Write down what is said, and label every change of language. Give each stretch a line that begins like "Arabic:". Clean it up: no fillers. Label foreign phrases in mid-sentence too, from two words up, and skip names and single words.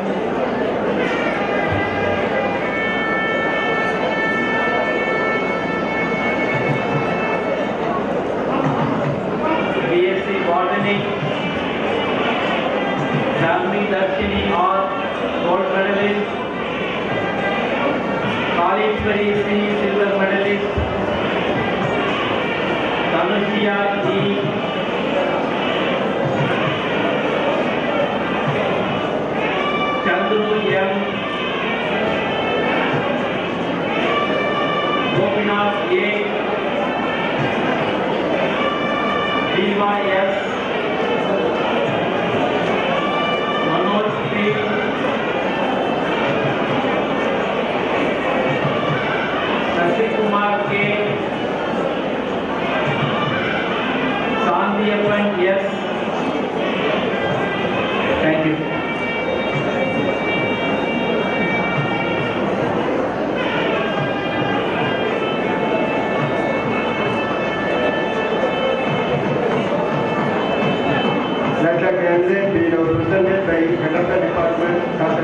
English: BSc Botany, Shalmi Darshini R. Gold Medalist, Kalishwari C. Silver Medalist, Tanushya G. Chandru M. Gopinath A. Diva S. Manoj P. Sasi Kumar K. Sandhyapan S. Thank you. Candidate be now presented by Head of the Department, Dr.